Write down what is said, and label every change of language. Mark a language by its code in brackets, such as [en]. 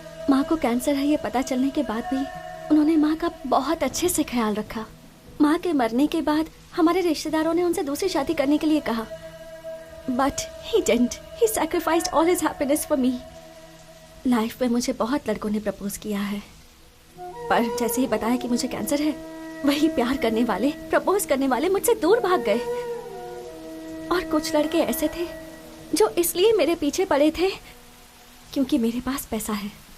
[hi] माँ को कैंसर है ये पता चलने के बाद भी उन्होंने माँ का बहुत अच्छे से ख्याल रखा। माँ के मरने के बाद हमारे रिश्तेदारों ने उनसे दूसरी शादी करने के लिए कहा, but [en] he didn't. He sacrificed all his happiness for me. [hi] Life में मुझे बहुत लड़कों ने प्रपोज किया है, पर जैसे ही बताया कि मुझे कैंसर है, वही प्यार करने वाले, प्रपोज करने वाले मुझसे दूर भाग गए। और कुछ लड़के ऐसे थे जो इसलिए मेरे पीछे पड़े थे क्योंकि मेरे पास पैसा है।